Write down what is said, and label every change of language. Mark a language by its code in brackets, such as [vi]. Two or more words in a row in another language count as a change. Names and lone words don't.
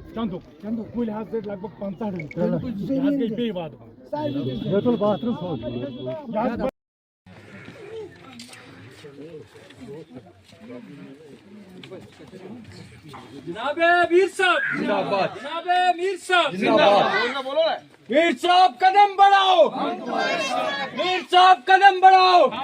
[ks] چندُک کُلۍ حظ گٔے لگ بگ 50 یہِ حظ گٔے بیٚیہِ وعدٕ [ur] جناب میر صاحب زندہ جناب میر صاحب زندہ میر صاحب قدم بڑھاؤ میر صاحب قدم بڑھاؤ